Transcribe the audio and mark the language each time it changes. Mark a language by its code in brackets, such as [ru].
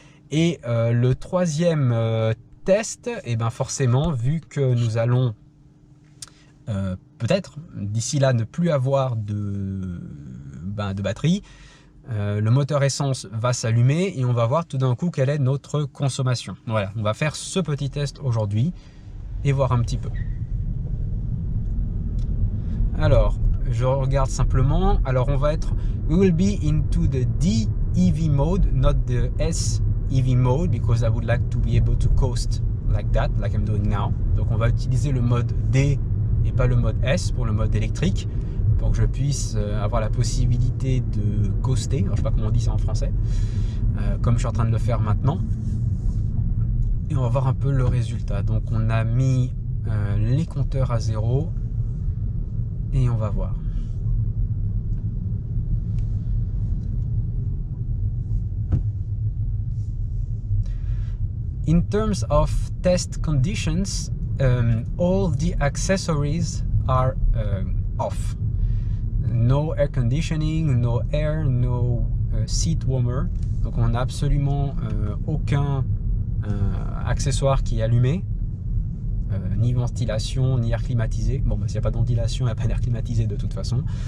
[fr] Et le troisième test, et ben forcément, vu que nous allons peut-être d'ici là ne plus avoir de batterie, le moteur essence va s'allumer et on va voir tout d'un coup quelle est notre consommation. Voilà, on va faire ce petit test aujourd'hui et voir un petit peu. Alors, je regarde simplement. Alors, on va être, [en] we will be into the D EV mode, not the S EV mode, because I would like to be able to coast like that, like I'm doing now. [fr] Donc, on va utiliser le mode D et pas le mode S pour le mode électrique, pour que je puisse avoir la possibilité de coaster. Alors, je sais pas comment on dit ça en français, comme je suis en train de le faire maintenant. Et on va voir un peu le résultat. Donc, on a mis les compteurs à 0 et on va voir. [en] In terms of test conditions, all the accessories are off. No air conditioning, no air, no seat warmer. [fr] Donc on n'a absolument aucun accessoire qui est allumé. Ni ventilation, ni air climatisé. Bon, bah, s'il n'y a pas de ventilation, il n'y a pas d'air climatisé de toute façon.